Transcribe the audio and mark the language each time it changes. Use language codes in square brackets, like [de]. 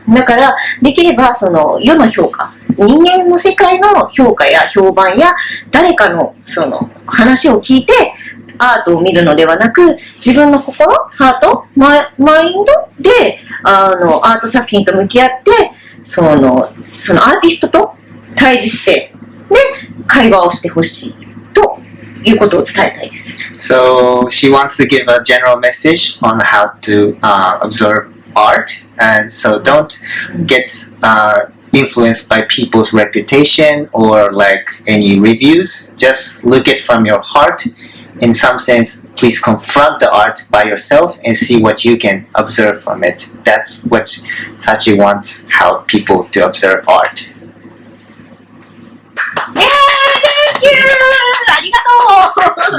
[ja] だから、できれば、世の評価、人間の世界の評価や評判や、誰かの、話を聞いて、アートを見るのではなく、自分の心、ハート、マインドで、アート作品と向き合って、そのアーティストと対峙して、で、会話をしてほしい、ということを伝えたいです。 [en] So she wants to give a general message on how to observe art, and so don't get influenced by people's reputation or like any reviews. Just look it from your heart. In some sense, please confront the art by yourself and see what you can observe from it. That's what Sachi wants how people to observe art. Thank you! [ja] ありがとう